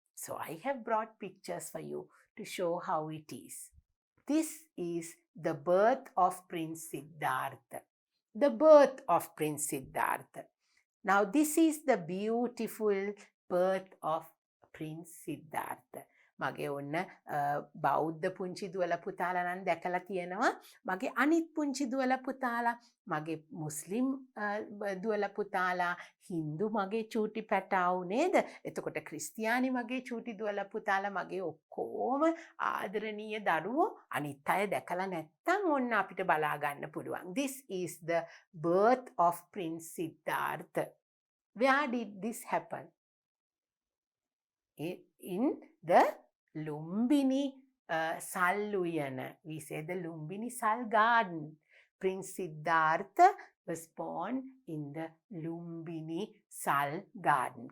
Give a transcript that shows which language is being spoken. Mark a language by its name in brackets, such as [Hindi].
[English] So I have brought pictures for you to show how it is. This is the birth of Prince Siddhartha. The birth of Prince Siddhartha. Now this is the beautiful birth of Prince Siddhartha. [Sinhala] මගේ ඔන්න බෞද්ධ පුංචි දුවල පුතාලා නම් දැකලා තියෙනවා. මගේ අනිත් පුංචි දුවල පුතාලා, මගේ මුස්ලිම් දුවල පුතාලා, හින්දු මගේ චූටි පැටාවු නේද? එතකොට ක්‍රිස්තියානි මගේ චූටි දුවල පුතාලා, මගේ ඔක්කොම ආදරණීය දරුවෝ අනිත් අය දැකලා නැත්තම් ඔන්න අපිට බලා ගන්න පුළුවන්. [English] This is the birth of Prince Siddhartha. Where did this happen? In the Lumbini Saluyana. We say the Lumbini Sal garden. Prince Siddhartha was born in the Lumbini Sal garden.